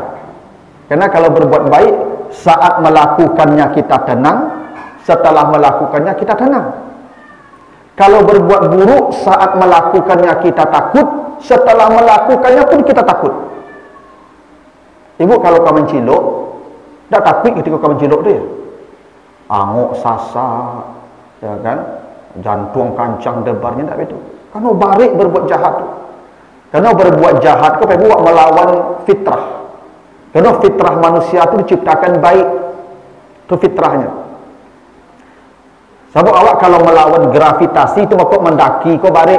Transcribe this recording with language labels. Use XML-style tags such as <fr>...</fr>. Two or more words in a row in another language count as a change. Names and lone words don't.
<id>Karena kalau berbuat baik saat melakukannya kita tenang, setelah melakukannya kita tenang. Kalau berbuat buruk saat melakukannya kita takut, setelah melakukannya pun kita takut. Ibu kalau kau mencilok, tak takut ketika kau mencilok tu ya?</id> <min>Angok sasak, ya kan? Jantung kancang debarnya tak betul.</min> <id>Karena barik berbuat jahat tu. Karena berbuat jahat kau buat melawan fitrah. Karena fitrah manusia tu diciptakan baik. Itu fitrahnya. Sebab awak kalau melawan gravitasi itu maka mendaki kau barik.</id>